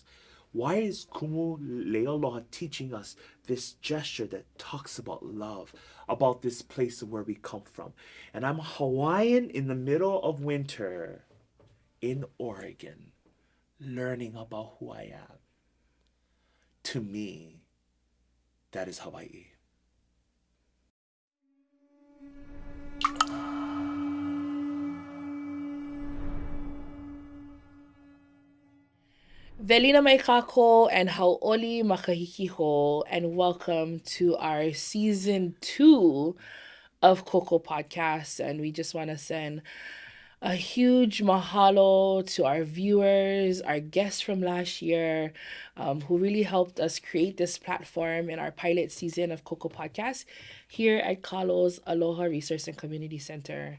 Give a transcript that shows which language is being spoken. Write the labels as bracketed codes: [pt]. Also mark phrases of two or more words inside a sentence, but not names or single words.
[en] Why is Kumu Leialoha teaching us this gesture that talks about love, about this place where we come from? And I'm Hawaiian in the middle of winter in Oregon, learning about who I am. To me, that is Hawaii. [haw] Velina mai kākou and hauʻoli makahiki ho, [en] and welcome to our season 2 of KOKO podcast. And we just want to send a huge mahalo to our viewers, our guests from last year, who really helped us create this platform in our pilot season of KOKO podcast here at Kalo's Aloha Resource and Community Center.